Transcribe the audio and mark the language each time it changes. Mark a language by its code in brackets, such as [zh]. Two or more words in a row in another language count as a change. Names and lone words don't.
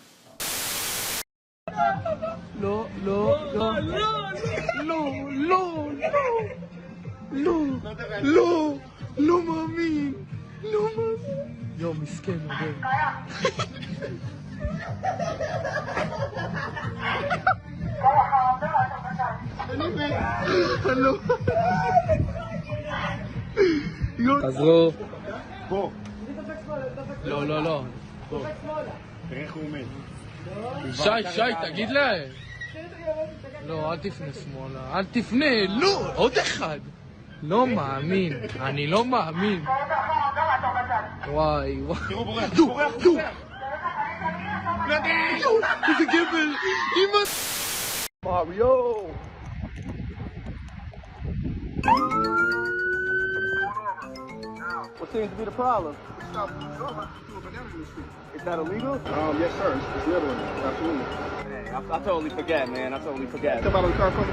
[he] לא מאמי. Yo, مسكين Hello. חזרו. פה. לא. תראה איך הוא עומד. שי, תגיד להם. לא, אל תפנה שמאלה. אל תפנה, לא, עוד אחד. לא מאמין, אני לא מאמין. וואי. תראו בורח. דו. איזה גבל. אמא. מריו. [en] What seems to be the problem? Is that illegal? Yes, sir. It's littering. Absolutely. Hey, I totally forget, man. I totally forget. Step out of the car for me.